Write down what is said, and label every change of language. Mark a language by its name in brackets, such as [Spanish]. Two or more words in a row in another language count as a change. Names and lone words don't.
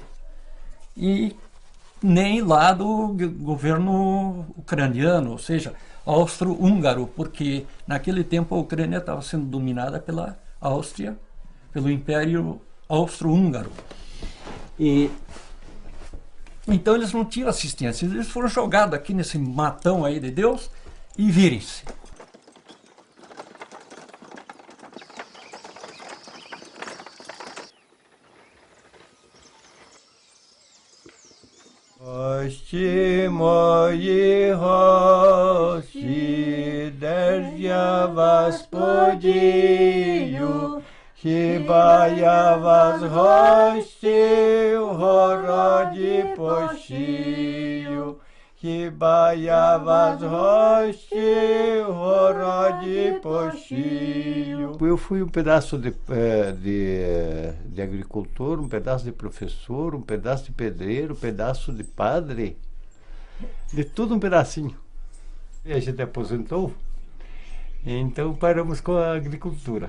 [Portuguese] E nem lá do governo ucraniano, ou seja, austro-húngaro, porque naquele tempo a Ucrânia estava sendo dominada pela Áustria, pelo Império Austro-Húngaro. E então eles não tinham assistência, eles foram jogados aqui nesse matão aí de Deus e virem-se. [Ukrainian] Гости мои, гости, де ж я вас подію, хіба я вас гості в городі посію, хіба я вас гості в городі посію. [Portuguese] Eu fui um pedaço de agricultor, um pedaço de professor, um pedaço de pedreiro, um pedaço de padre, de tudo um pedacinho. E a gente aposentou, então paramos com a agricultura.